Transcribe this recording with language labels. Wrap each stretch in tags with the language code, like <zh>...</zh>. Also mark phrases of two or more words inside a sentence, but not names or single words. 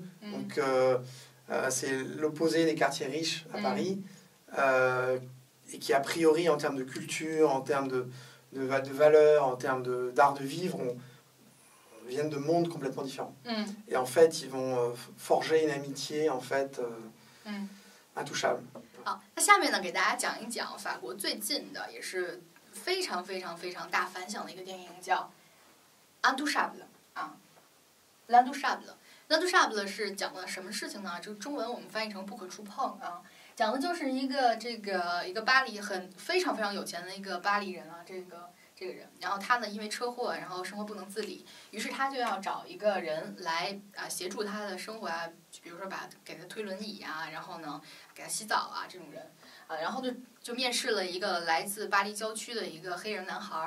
<fr>Donc c'est l'opposé des quartiers riches à Paris. Et qui, a priori, en termes de culture, en termes de valeurs, en termes d'art de vivre, viennent de mondes complètement différents. Et en fait, ils vont forger une amitié, en fait, intouchable.</fr> <zh>好，那下面呢，给大家讲一讲法国最近的也是非常非常非常大反响的一个电影，叫《Intouchable》《L'Intouchable》是讲的什么事情呢？这个中文我们翻译成不可触碰讲的就是一个巴黎非常非常有钱的一个巴黎人这个人，然后他呢因为车祸，然后生活不能自理，于是他就要找一个人来协助他的生活比如说给他推轮椅然后呢给他洗澡这种人然后就面试了一个来自巴黎郊区的一个黑人男孩。</zh>